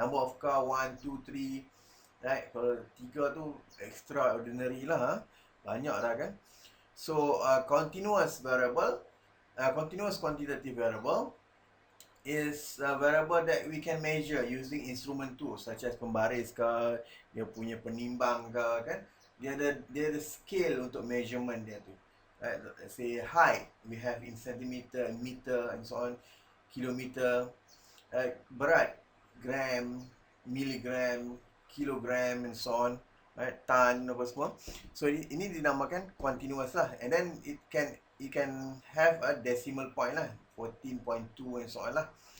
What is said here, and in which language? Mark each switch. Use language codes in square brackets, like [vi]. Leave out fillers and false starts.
[en] Number of car 1, 2, 3. Right? [ms] Kalau 3 tu extraordinary lah. Banyak dah kan? [en] So continuous variable, continuous quantitative variable is a variable that we can measure using instrument tools such as [ms] pembaris ke, dia punya penimbang ke kan. Dia ada scale untuk measurement dia tu. [en] Right? Let's say height, we have in centimeter, meter and so on, kilometer. berat, gram, miligram, kilogram and so on, right, [ms] tan apa semua. [en] So [ms] ini dinamakan [en] continuous lah, and then it can have a decimal point lah, 14.2 and so on lah.